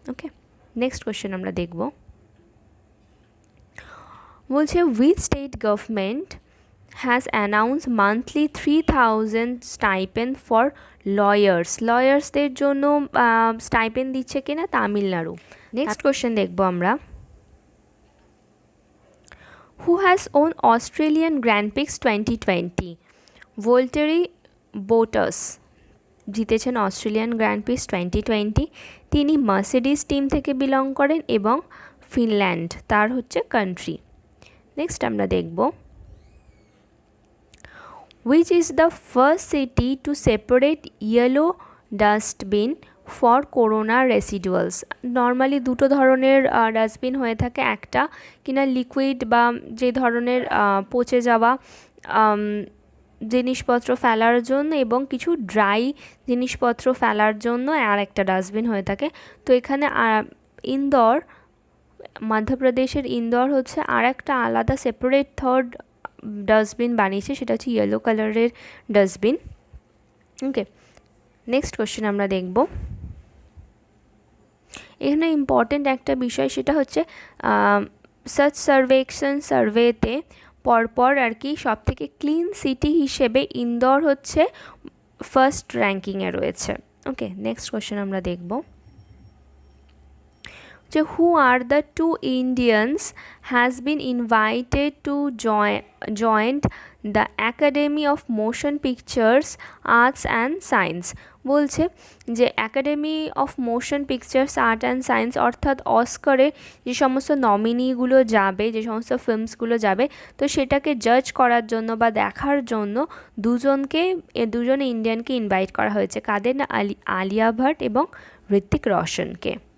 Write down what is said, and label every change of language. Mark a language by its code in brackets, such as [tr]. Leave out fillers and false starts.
[bn] ওকে, next question আমরা দেখব বলছে [en] which state government has announced monthly 3000 stipend for [bn] লয়ার্সদের জন্য স্টাইপেন্ড দিচ্ছে কিনা, তামিলনাড়ু। নেক্সট কোয়েশ্চেন দেখব আমরা [en] who has won Australian Grand Prix 2020? [bn] ভোল্টেরি বোটাস জিতেছেন অস্ট্রেলিয়ান গ্র্যান্ড প্রিক্স 2020। তিনি মার্সিডিজ টিম থেকে বিলং করেন এবং ফিনল্যান্ড তার হচ্ছে কান্ট্রি। নেক্সট আমরা দেখব [en] which is the first city to separate yellow dustbin for corona residuals? [bn] Normally দুটো ধরনের ডাস্টবিন হয়ে থাকে, একটা কিনা লিকুইড বা যে ধরনের পচে যাওয়া জিনিসপত্র ফেলার জন্য এবং কিছু ড্রাই জিনিসপত্র ফেলার জন্য আর একটা ডাস্টবিন হয়ে থাকে। তো এখানে ইন্দোর, মধ্যপ্রদেশের ইন্দোর হচ্ছে আর একটা আলাদা সেপারেট থার্ড ডাস্টবিন বানিয়েছে, সেটা হচ্ছে ইয়েলো কালারের ডাস্টবিন। ওকে, নেক্সট কোয়েশ্চেন আমরা দেখব এখানে ইম্পর্টেন্ট একটা বিষয়, সেটা হচ্ছে সার্চ সার্ভেতে পরপর আর কি সব থেকে ক্লিন সিটি হিসেবে ইন্দোর হচ্ছে ফার্স্ট র্যাঙ্কিংয়ে রয়েছে। ওকে, নেক্সট কোয়েশ্চেন আমরা দেখব যে [en] who are the two Indians has been invited to join the Academy of Motion Pictures Arts and Science? [bn] বলছে যে academy of motion pictures art and science অর্থাৎ অস্কারে যে সমস্ত নমিনিগুলো যাবে, যে সমস্ত ফিল্মসগুলো যাবে, তো সেটাকে জাজ করার জন্য বা দেখার জন্য দুজন ইন্ডিয়ানকে ইনভাইট করা হয়েছে। কাদের না, আলিয়া ভাট এবং ঋত্বিক রোশনকে।